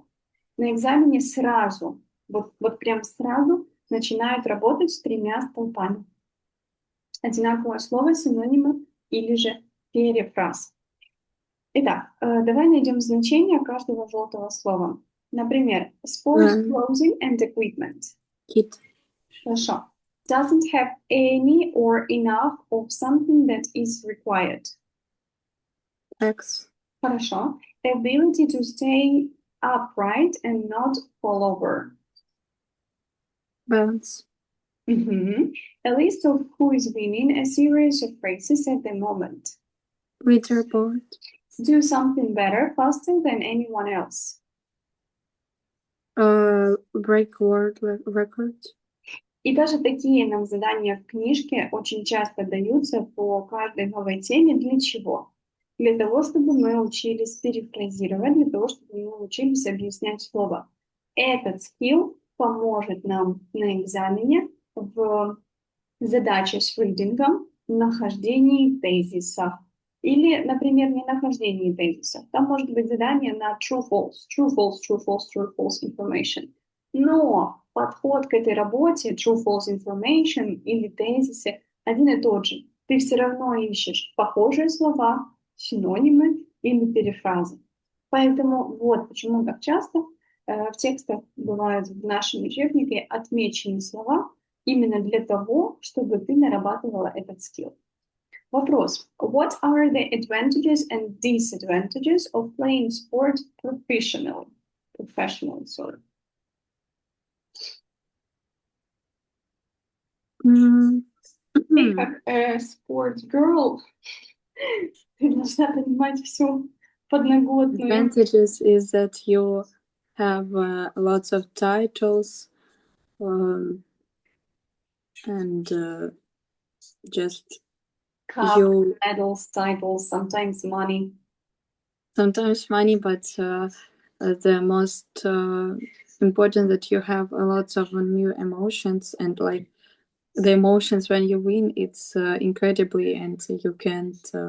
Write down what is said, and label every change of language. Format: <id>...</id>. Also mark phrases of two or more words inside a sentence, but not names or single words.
<ru>На экзамене сразу, вот прям сразу начинают работать с 3 столбами. Одинаковое слово, синонимы или же перефраз. Итак, давай найдем значение каждого желтого слова. Например,</ru> <en>sports clothing and equipment. Kit.</en> <ru>Хорошо.</ru> <en>Doesn't have any or enough of something that is required. X.</en> <ru>Хорошо.</ru> <en>Ability to stay upright and not fall over. Balance. A list of who is winning a series of races at the moment. Leaderboard. Do something better faster than anyone else. Break world record.</en> <ru>И даже такие нам задания в книжке очень часто даются по каждой новой теме. Для чего? Для того, чтобы мы учились перефразировать, для того, чтобы мы учились объяснять слово. Этот скилл поможет нам на экзамене в задаче с ридингом, нахождении тезисов. Или, например, не нахождении тезисов. Там может быть задание на</ru> <en>true-false, true-false, true-false, true-false information.</en> <ru>Но подход к этой работе,</ru> <en>true-false information</en> <ru>или тезисы, один и тот же. Ты все равно ищешь похожие слова, синонимы или перефразы. Поэтому вот почему так часто в текстах бывают в нашем учебнике отмечены слова именно для того, чтобы ты нарабатывала этот скилл. Вопрос.</ru> <en>What are the advantages and disadvantages of playing sport professionally? Sorry. Как sports girl,</en> <ru>ты должна понимать всю подноготную.</ru> <en>Advantages is that you have lots of titles and just Cup, medals, titles, sometimes money. Sometimes money, but the most important that you have a lot of new emotions, and like the emotions when you win, it's incredibly, and you can't.</en>